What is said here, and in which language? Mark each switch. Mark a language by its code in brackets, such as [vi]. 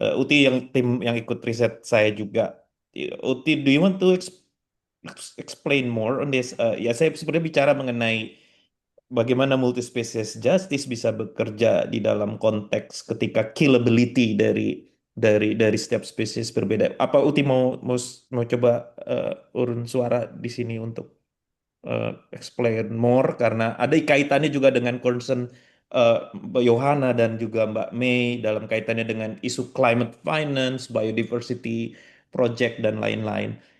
[id] Uti yang tim yang ikut riset saya juga. [en] Uti, do you want to explain more on this? [id] Ya, saya sebenarnya bicara mengenai bagaimana multispecies justice bisa bekerja di dalam konteks ketika killability dari setiap spesies berbeda. Apa Uti mau coba urun suara di sini untuk [en] explain more, [id] karena ada kaitannya juga dengan concern Mbak Yohana dan juga Mbak Mei dalam kaitannya dengan isu climate finance, biodiversity project dan lain-lain.